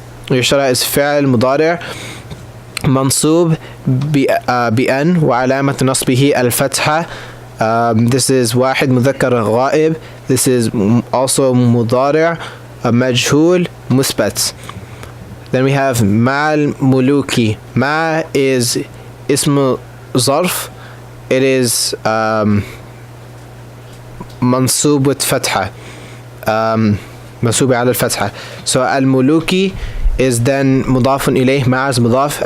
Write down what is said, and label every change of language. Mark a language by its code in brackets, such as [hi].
[ar] يحشر is فعل مضارع منصوب بأن وعلامة نصبه الفتحة. This is واحد مذكر غائب. This is also مضارع مجهول مثبت. [en] Then we have مع الملوكي. [ar] مع is اسم ظرف. [en] It is منصوب with فتحة. [ar] منصوب على الفتحة. So الملوكي is then مضاف إليه مع مضاف.